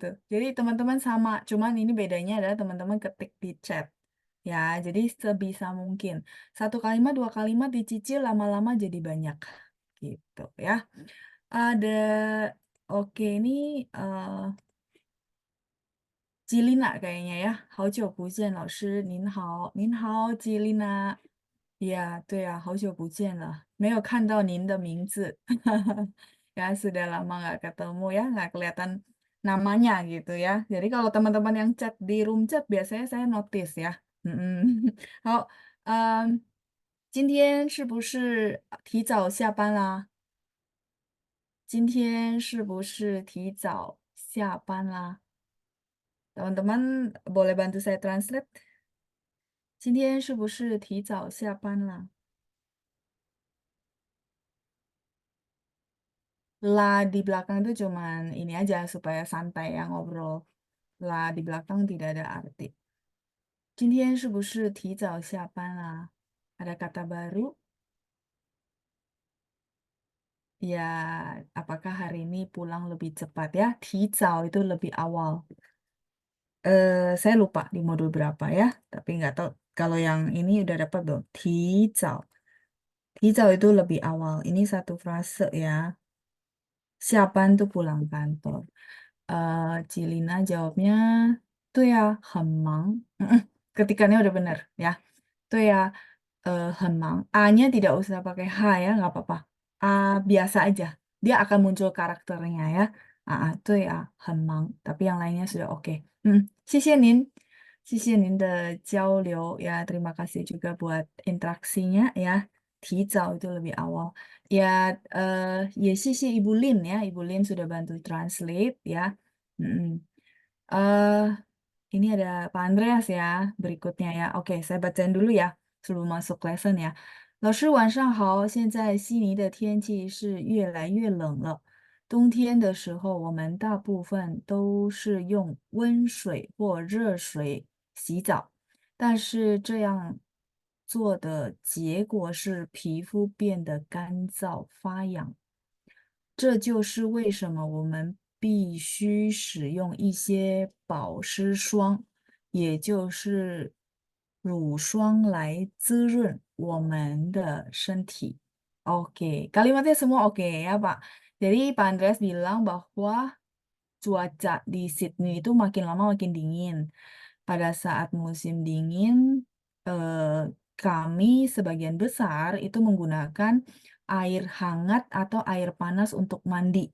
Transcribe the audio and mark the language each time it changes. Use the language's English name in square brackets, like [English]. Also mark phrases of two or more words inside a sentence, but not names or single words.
[Indonesian] Jadi teman-teman sama, cuman ini bedanya adalah teman-teman ketik di chat. Ya, jadi sebisa mungkin. 1 kalimat, 2 kalimat dicicil lama-lama jadi banyak. Gitu ya. Ada, oke ini, Cilina kayaknya ya. [Chinese] 好久不见，老师，您好，您好，Cilina。Ya, 对呀，好久不见了，没有看到您的名字， [Indonesian] ya sudah lama nggak ketemu ya, nggak kelihatan namanya gitu ya. Jadi kalau teman-teman yang chat di room chat biasanya saya notice ya. [Chinese] 好，今天是不是提早下班啦？今天是不是提早下班啦？ [Indonesian] teman-teman boleh bantu saya translate? [Chinese] 今天是不是提早下班啦？ [Indonesian] Lah di belakang itu cuman ini aja supaya santai ya ngobrol. Lah di belakang tidak ada arti. [Chinese] 今天是不是提早下班啦? [Indonesian] Ada kata baru? Ya, apakah hari ini pulang lebih cepat ya? 提早 itu lebih awal. Saya lupa di modul berapa ya, tapi nggak tahu. Kalau yang ini udah dapat belum? 提早. 提早 itu lebih awal. Ini satu frase ya. 下班 tuh pulang kantor. Cilina jawabnya, tuh ya, [Chinese] 很忙. [Indonesian] Ketikannya udah bener ya. [Chinese] 对呀，很忙. [Indonesian] A-nya tidak usah pakai H ya, nggak apa-apa. A biasa aja. Dia akan muncul karakternya ya. [Chinese] 对呀，很忙. [Indonesian] Tapi yang lainnya sudah oke. [Chinese] 谢谢您的交流 ya. [Indonesian] Terima kasih juga buat interaksinya ya. 提早 itu lebih awal. Ya, ya 谢谢 Ibu Lin ya. Ibu Lin sudah bantu translate ya. Mm-mm. Eh, ini ada Pak Andreas ya, berikutnya ya. Oke, saya bacain dulu ya, sebelum masuk lesson ya. [Chinese] 老师晚上好，现在悉尼的天气是越来越冷了。冬天的时候，我们大部分都是用温水或热水洗澡，但是这样做的结果是皮肤变得干燥发痒。这就是为什么我们必须使用一些保湿霜，也就是乳霜来滋润我们的身体。 [Indonesian] Oke, kalimatnya semua oke ya, Pak. Jadi Pak Andreas bilang bahwa cuaca di Sydney itu makin lama makin dingin. Pada saat musim dingin, kami sebagian besar itu menggunakan air hangat atau air panas untuk mandi.